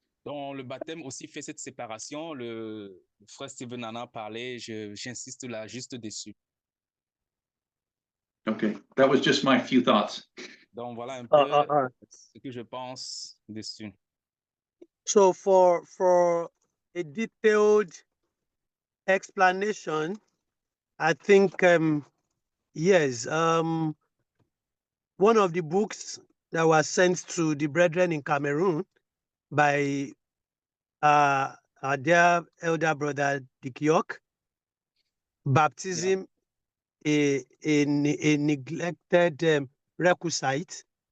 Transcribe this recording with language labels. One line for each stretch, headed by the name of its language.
French: Donc, le baptême aussi fait cette séparation. Le frère Stephen en a parlé, j'insiste là juste dessus.
English: Okay, that was just my few thoughts.
French: Donc, voilà un peu ce que je pense dessus.
English: So for a detailed explanation, I think, yes, one of the books that was sent to the brethren in Cameroon by our dear elder brother Dick York, Baptism, a neglected requisite.